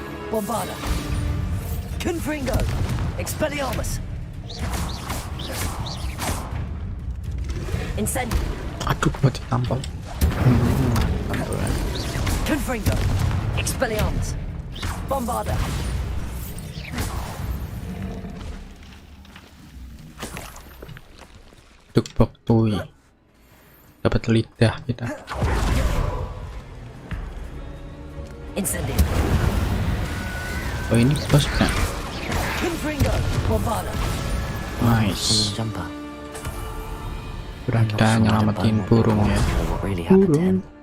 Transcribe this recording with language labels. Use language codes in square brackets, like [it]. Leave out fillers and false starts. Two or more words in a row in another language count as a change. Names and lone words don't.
[la] Bombarda. Confringo. Expelliarmus. Incendio. [id] Aduh, buat ditampal. [la] Confringo. Expelliarmus. Bombarda. Duk tui. [id] Dapat lidah kita. [la] Incendio. [id] Oh, ini bosnya. [la] Confringo. Bombarda. [id] Nice. Jumper. Udah kita nyelamatin burung ya. Burung.